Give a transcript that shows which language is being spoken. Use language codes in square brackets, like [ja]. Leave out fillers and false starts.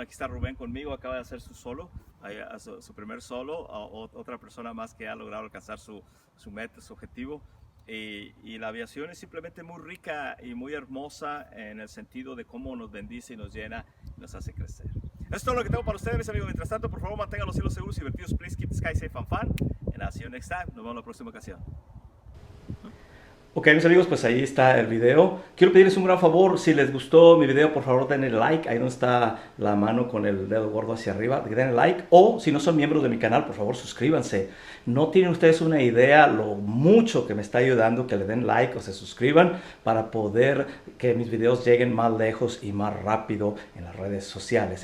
[es] Aquí está Rubén conmigo, acaba de hacer su solo, su primer solo, otra persona más que ha logrado alcanzar su meta, su objetivo. Y la aviación es simplemente muy rica y muy hermosa en el sentido de cómo nos bendice y nos llena y nos hace crecer. Esto es todo lo que tengo para ustedes, mis amigos. Mientras tanto, por favor, mantengan los cielos seguros y divertidos. [en] Please keep the sky safe and fun. And I'll see you next time. [es] Nos vemos en la próxima ocasión. Ok, mis amigos, pues ahí está el video. Quiero pedirles un gran favor, si les gustó mi video, por favor denle like, ahí donde está la mano con el dedo gordo hacia arriba, denle like, o si no son miembros de mi canal, por favor suscríbanse. No tienen ustedes una idea lo mucho que me está ayudando que le den like o se suscriban para poder que mis videos lleguen más lejos y más rápido en las redes sociales.